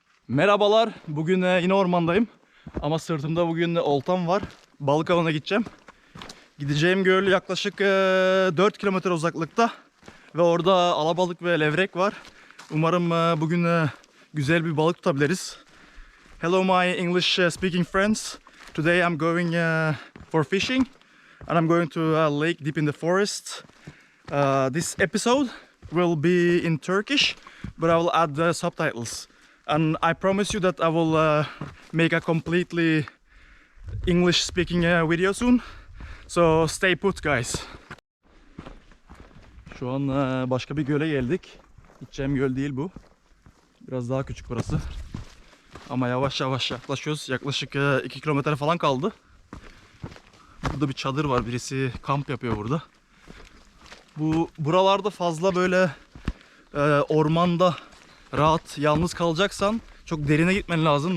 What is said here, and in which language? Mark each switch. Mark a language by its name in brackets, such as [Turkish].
[Turkish] Merhabalar. Bugün yine ormandayım. Ama sırtımda bugün oltam var. Balık avına gideceğim. Gideceğim göl yaklaşık 4 kilometre uzaklıkta. Ve orada alabalık ve levrek var. Umarım bugün güzel bir balık tutabiliriz. [English] Hello my English speaking friends. Today I'm going for fishing. And I'm going to a lake deep in the forest. This episode will be in Turkish. But I will add the subtitles. And I promise you that I will make a completely English speaking video soon. So stay put guys. [Turkish] Şu an başka bir göle geldik. Gideceğim göl değil bu. Biraz daha küçük burası. Ama yavaş yavaş yaklaşıyoruz. Yaklaşık 2 kilometre falan kaldı. Burada bir çadır var. Birisi kamp yapıyor burada. Buralarda fazla böyle ormanda rahat yalnız kalacaksan çok derine gitmen lazım.